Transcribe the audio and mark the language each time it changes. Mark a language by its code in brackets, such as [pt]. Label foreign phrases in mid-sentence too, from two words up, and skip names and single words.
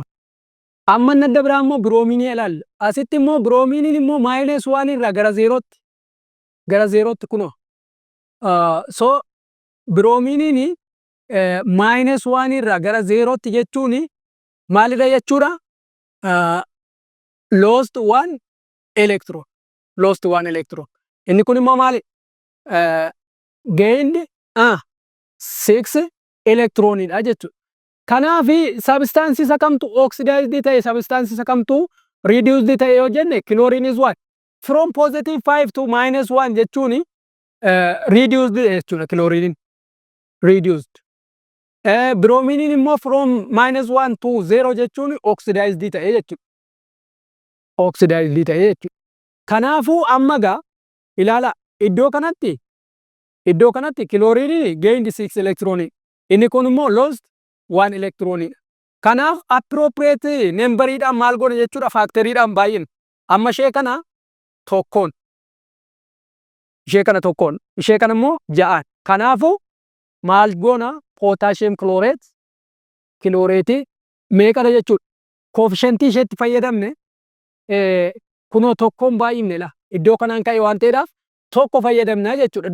[om] Amma adda biraa immoo biroomiinii ilaalla. Asitti immoo biroomiiniin immoo minus 1 irraa gara 0tti kunoo. So biroomiiniin minus 1 irraa gara 0tti jechuun maalidha jechuudha? [en] Lost 1 electron. Lost 1 electron. [om] Inni kun immoo maali? Gained 6 electronidha jechuudha. Kanaafi substance isa kamtu oxidized ta'e substance isa kamtu reduced ta'e yoo jenne [en] chlorine is what? From positive 5 to minus 1 jechuun reduced jechuudha chlorine. [om] Reduced. Bromine immoo [en] from minus 1 to 0 [om] jechuun oxidized ta'e jechuudha. Oxidized ta'e jechuudha. Kanaafuu amma gaa ilaala iddoo kanatti [en] chlorine gained 6 electron. [om] Inni kun immoo [en] lost 1 electron. [om] Kanaaf [en] appropriate number [om] idhaan maal goona jechuudha factory idhaan baay'ina. Amma ishee kana tokkoon ishee kana tokkoon ishee kana immoo ja'aan. Kanaafuu maal goona [en] potassium chlorate [om] kilooreetii meeqadha jechuudha. Koofishentii isheetti fayyadamne kunoo tokkoon baay'ifne la iddoo kanaan ka'e waan ta'eedhaaf tokko fayyadamnaa jechuudha.